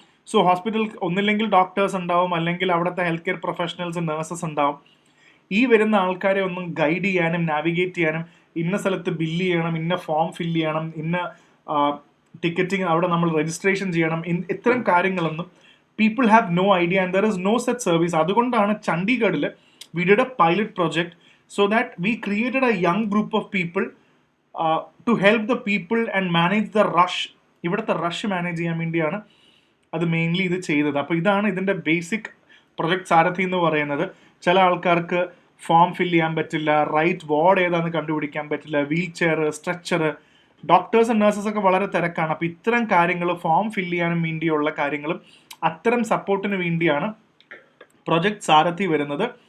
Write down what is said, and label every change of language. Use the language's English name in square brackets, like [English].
[Malayalam] So hospital ഒന്നില്ലെങ്കിൽ doctors ഉണ്ടാവും, അല്ലെങ്കിൽ അവിടുത്തെ ഹെൽത്ത് കെയർ പ്രൊഫഷണൽസ്, നഴ്സസ് ഉണ്ടാവും. ഈ വരുന്ന ആൾക്കാരെ ഒന്നും ഗൈഡ് ചെയ്യാനും നാവിഗേറ്റ് ചെയ്യാനും, ഇന്ന സ്ഥലത്ത് ബില്ല് ചെയ്യണം, ഇന്ന ഫോം ഫില്ല് ചെയ്യണം, ഇന്ന ടിക്കറ്റിംഗ് അവിടെ നമ്മൾ രജിസ്ട്രേഷൻ ചെയ്യണം, ഇത്തരം കാര്യങ്ങളൊന്നും [English] people have no idea and there is no such service. [Malayalam] അതുകൊണ്ടാണ് ചണ്ഡീഗഡിൽ [English] we did a pilot project so that we created a young group of people to help the people and manage the rush. [Malayalam] ഇവിടുത്തെ rush manage ചെയ്യാൻ വേണ്ടിയാണ് അത് mainly ഇത് ചെയ്തത്. അപ്പോൾ ഇതാണ് ഇതിൻ്റെ ബേസിക് പ്രൊജക്ട് സാരഥി എന്ന് പറയുന്നത്. ചില ആൾക്കാർക്ക് ഫോം ഫില്ല് ചെയ്യാൻ പറ്റില്ല, റൈറ്റ് വാർഡ് ഏതാണെന്ന് കണ്ടുപിടിക്കാൻ പറ്റില്ല, wheel chair, stretcher, doctors and nurses ഒക്കെ വളരെ തിരക്കാണ്. അപ്പോൾ ഇത്തരം കാര്യങ്ങൾ, ഫോം ഫില്ല് ചെയ്യാനും വേണ്ടിയുള്ള കാര്യങ്ങളും അത്തരം സപ്പോർട്ടിന് വേണ്ടിയാണ് പ്രൊജക്ട് സാരഥി വരുന്നത്.